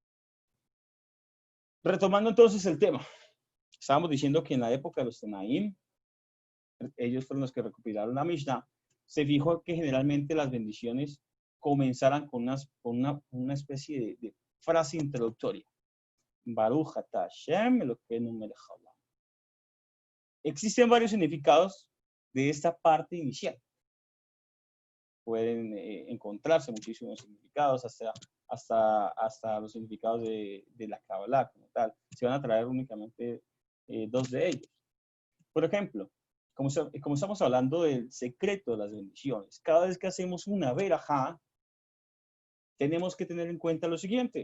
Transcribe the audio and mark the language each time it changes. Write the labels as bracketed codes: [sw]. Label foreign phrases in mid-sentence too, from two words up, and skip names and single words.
[es] Retomando entonces el tema. Estábamos diciendo que en la época de los Tenaim, ellos fueron los que recopilaron la Mishnah, se fijó que generalmente las bendiciones comenzaran con una especie de frase introductoria. [he] ברוך אתה השם אלוקינו מלך העולם. [es] Existen varios significados de esta parte inicial. Pueden encontrarse muchísimos significados, hasta los significados de la Kabbalah como tal. Se van a traer únicamente 2 de ellos. Por ejemplo, como estamos hablando del secreto de las bendiciones, cada vez que hacemos una verajá, tenemos que tener en cuenta lo siguiente.